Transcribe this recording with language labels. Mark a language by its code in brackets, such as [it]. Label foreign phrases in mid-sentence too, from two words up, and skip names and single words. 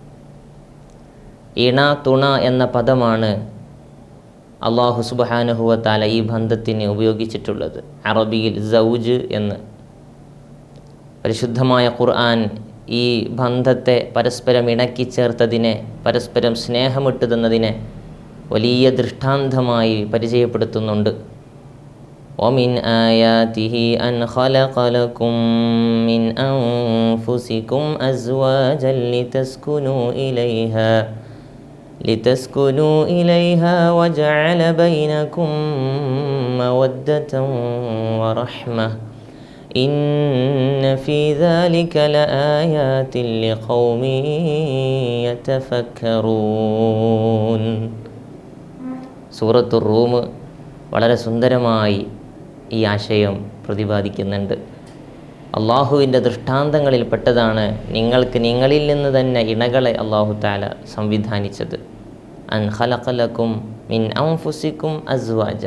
[ml] ഇണ തുണ എന്ന പദമാണ് [ar] الله سبحانه وتعالى [ml] ഈ ബന്ധത്തിന് ഉപയോഗിച്ചിട്ടുള്ളത്. അറബിയിൽ സൗജ് എന്ന്. പരിശുദ്ധമായ ഖുർആൻ ഈ ബന്ധത്തെ പരസ്പരം ഇണക്കി ചേർത്തതിനെ, പരസ്പരം സ്നേഹമിട്ട് തന്നതിനെ വലിയ ദൃഷ്ടാന്തമായി പരിചയപ്പെടുത്തുന്നുണ്ട്. [ar] وَمِنْ آيَاتِهِ أَنْ خَلَقَ لَكُم مِّنْ أَنفُسِكُمْ أَزْوَاجًا لِتَسْكُنُوا إِلَيْهَا وَجَعَلَ بَيْنَكُم مَّوَدَّةً وَرَحْمَةً إِنَّ فِي ذَلِكَ لَآيَاتٍ لِقَوْمٍ يَتَفَكَّرُونَ. [ml] സൂറത്തുർ റൂം വളരെ സുന്ദരമായി ഈ ആശയം പ്രതിപാദിക്കുന്നുണ്ട്. അള്ളാഹുവിൻ്റെ ദൃഷ്ടാന്തങ്ങളിൽ പെട്ടതാണ് നിങ്ങൾക്ക് നിങ്ങളിൽ നിന്ന് തന്നെ ഇണകളെ [ar] الله تعالى [ml] സംവിധാനിച്ചത്. [ar] أن خلق لكم من أنفسكم أزواجا.